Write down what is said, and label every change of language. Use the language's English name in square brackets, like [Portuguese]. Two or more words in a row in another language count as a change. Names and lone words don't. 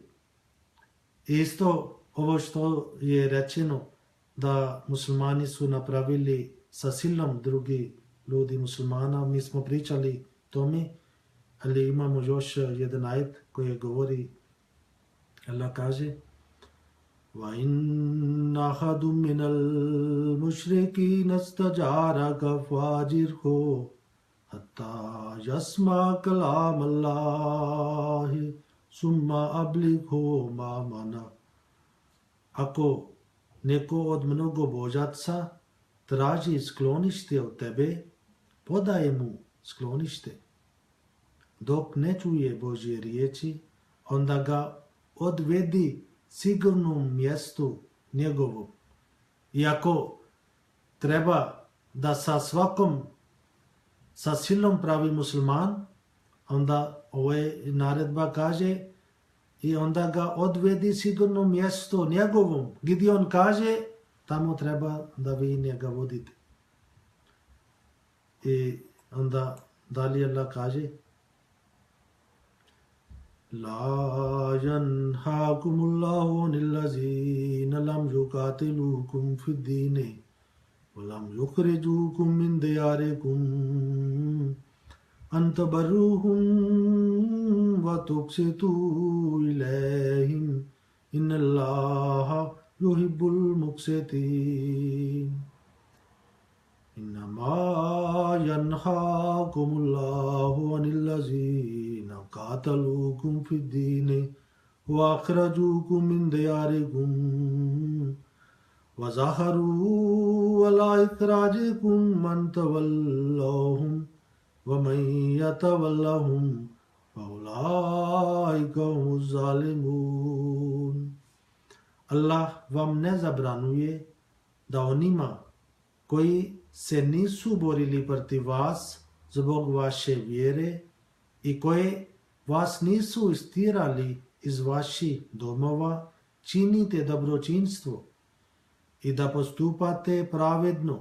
[Bosnian] Isto ovo što je rečeno da muslimani su napravili sa silom drugi ljudi muslimana, mi smo pričali tome, ali imamo još jedan ajet koji govori, Allah kaže [Arabic] وَإِنَّ أَحَدٌ مِّنَ الْمُشْرِكِينَ اسْتَجَارَكَ فَأَجِرْهُ حَتَّى يَسْمَعَ كَلَامَ اللَّهِ ثُمَّ أَبْلِغْهُ مَأْمَنَهُ. [Bosnian] Ako neko od mnogobožaca traži sklonište od tebe, podaje mu sklonište. Dok ne čuje Božje riječi, onda ga odvedi sigurnom mjestu njegovom. Iako treba da sa silom pravi musliman, onda ova naredba kaže i onda ga odvedi sigurno mjesto njegovom, gdje on kaže, tamo treba da vi njega vodite. I onda dalje Allah kaže, [Arabic] لا ينهاكم الله عن الذين لم يقاتلوكم في الدين ولم يخرجوكم من دياركم أن تبروهم وتقسطوا إليهم إن الله يحب المقسطين. إنما ينهاكم الله عن الذين قاتلوكم في الدين وأخرجوكم من دياركم وظهروا على إخراجكم أن تولوهم ومن يتولهم فأولئك هم الظالمون. [Bosnian] Allah vam ne zabranuje da onima koji se nisu borili protiv vas zbog vaše vjere i koje vas nisu istirali iz vaših domova, činite dobročinstvo i da postupate pravedno.